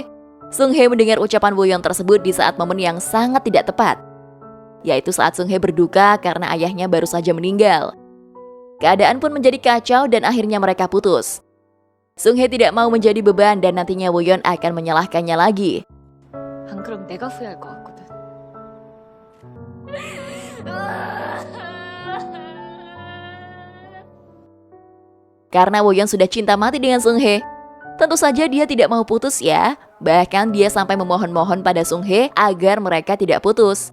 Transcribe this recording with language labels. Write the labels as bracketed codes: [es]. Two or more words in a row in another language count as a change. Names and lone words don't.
[id] Sung Hae mendengar ucapan Woyeon tersebut di saat momen yang sangat tidak tepat, yaitu saat Sung Hae berduka karena ayahnya baru saja meninggal. Keadaan pun menjadi kacau dan akhirnya mereka putus. Sung Hae tidak mau menjadi beban dan nantinya Woyeon akan menyalahkannya lagi. [ko] 안 그럼 내가 후회할 것 같거든. [id] Karena Woyeon sudah cinta mati dengan Sung Hae, tentu saja dia tidak mau putus ya. Bahkan dia sampai memohon-mohon pada Sung Hae agar mereka tidak putus.